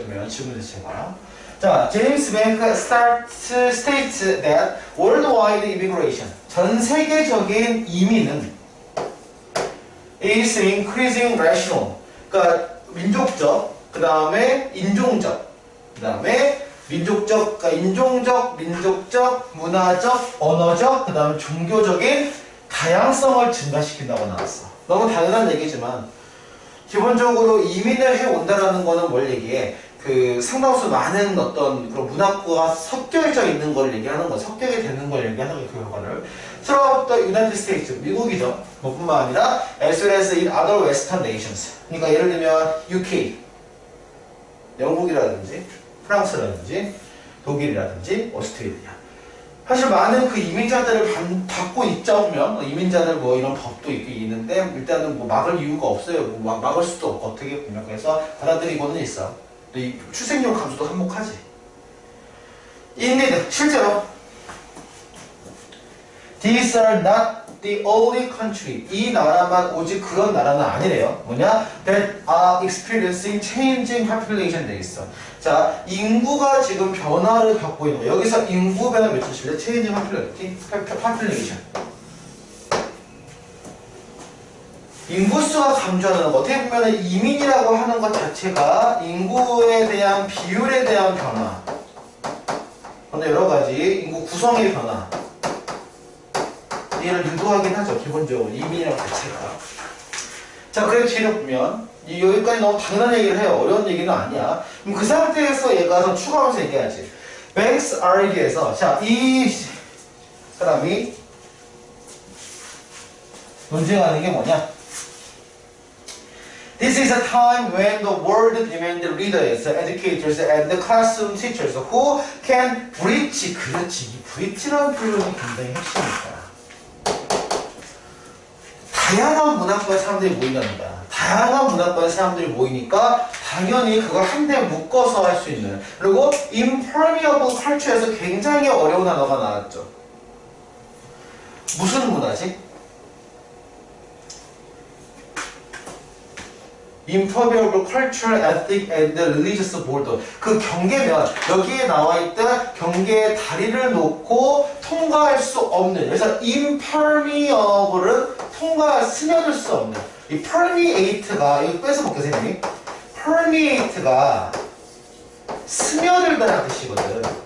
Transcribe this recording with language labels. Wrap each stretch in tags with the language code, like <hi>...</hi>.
<ko>보면 질문 자체가. 자, 제임스 뱅크</ko> <en>states that worldwide immigration,</en> <ko>전 세계적인 이민은</ko> <en>is increasing rational,</en> <ko>그러니까 민족적, 그 다음에 인종적, 그 다음에 민족적, 그러니까 인종적, 민족적, 문화적, 언어적, 그 다음에 종교적인 다양성을 증가시킨다고 나왔어. 너무 당연한 얘기지만 기본적으로 이민을 해온다라는 거는 뭘 얘기해? 그 상당수 많은 어떤 그런 문화가 섞여져 있는 걸 얘기하는 거, 섞여게 되는 걸 얘기하는 거, 그 결과를.</ko> <en>Throughout the United States,</en> <ko>미국이죠. 뿐만 아니라</ko> <en>as well as in other Western nations.</en> <ko>그러니까 예를 들면 UK, 영국이라든지 프랑스라든지 독일이라든지 오스트레일리아. 사실 많은 그 이민자들을 받고 있자 보면 이민자들 뭐 이런 법도 있는데 일단은 뭐 막을 이유가 없어요. 뭐 막을 수도 없고 어떻게 보면 그래서 받아들이고는 있어. 이 출생률 감소도 한몫하지.</ko> <en>Indeed,</en> <ko>실제로</ko> <en>These are not the only country.</en> <ko>이 나라만 오직 그런 나라는 아니래요. 뭐냐?</ko> <en>That are experiencing changing population</en> <ko>돼 있어. 자, 인구가 지금 변화를 겪고 있는 거. 여기서 인구 변화 몇 주실래?</ko> <en>Changing population.</en> <ko>인구수가 감소하는 거. 어떻게 보면 이민이라고 하는 것 자체가 인구에 대한 비율에 대한 변화. 근데 여러 가지 인구 구성의 변화. 얘를 유도하긴 하죠. 기본적으로 이민이라는 자체가. 자, 그래서 뒤를 보면 여기까지 너무 당연한 얘기를 해요. 어려운 얘기는 아니야. 그럼 그 상태에서 얘가 더 추가하면서 얘기하지. Banks argu에서 자, 이 사람이 논쟁하는 게 뭐냐?</ko> <en>This is a time when the world demands leaders, educators, and the classroom teachers who can bridge.</en> <ko>그렇지. 이 bridge라는 표현이 굉장히 핵심이다. 다양한 문화권의 사람들이 모인다는 거야. 다양한 문화권의 사람들이 모이니까 당연히 그걸 한데 묶어서 할 수 있는. 그리고 impermeable culture에서 굉장히 어려운 단어가 나왔죠. 무슨 문화지?</ko> <en>impermeable culture, ethnic, and religious border.</en> <ko>그 경계면, 여기에 나와 있던 경계에 다리를 놓고 통과할 수 없는. 그래서 impermeable은 스며들 수 없는. 이 permeate가, 이거 뺏어볼게요, 선생님. permeate가 스며들다라는 뜻이거든.</ko>